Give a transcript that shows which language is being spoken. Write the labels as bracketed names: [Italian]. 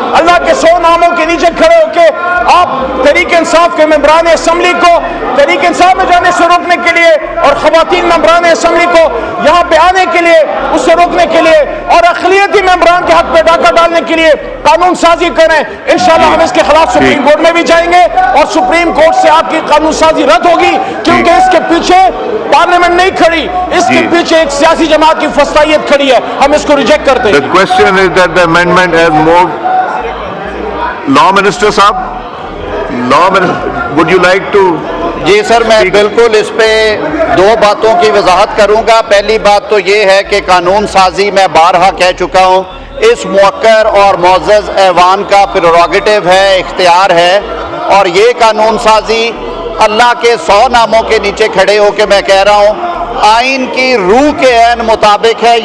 [Urdu] اللہ کے 100 ناموں کے نیچے کھڑے ہو کے آپ تحریک انصاف کے ممبران اسمبلی کو تحریک انصاف میں جانے سے روکنے کے لیے اور خواتین ممبران اسمبلی کو یہاں پہ آنے کے لیے اسے روکنے کے لیے اور اقلیتی ممبران کے حق پہ ڈاکہ ڈالنے کے لیے قانون سازی کریں. انشاءاللہ ہم اس کے خلاف سپریم کورٹ میں بھی جائیں گے اور سپریم کورٹ سے آپ کی قانون سازی رد ہوگی, کیونکہ اس کے پیچھے پارلیمنٹ نہیں کھڑی, اس کے پیچھے ایک سیاسی جماعت کی فسطائیت کھڑی ہے. ہم اس کو ریجیکٹ کرتے ہیں. [English] The question is that the amendment has moved. Law Minister صاحب, Law Minister, would you like to? [Urdu] جی سر, میں بالکل اس پہ 2 باتوں کی وضاحت کروں گا. پہلی بات تو یہ ہے کہ قانون سازی میں بارہا کہہ چکا ہوں, اس موقر اور معزز ایوان کا پریروگیٹو ہے, اختیار ہے, اور یہ قانون سازی اللہ کے 100 ناموں کے نیچے کھڑے ہو کے میں کہہ رہا ہوں آئین کی روح کے عین مطابق ہے.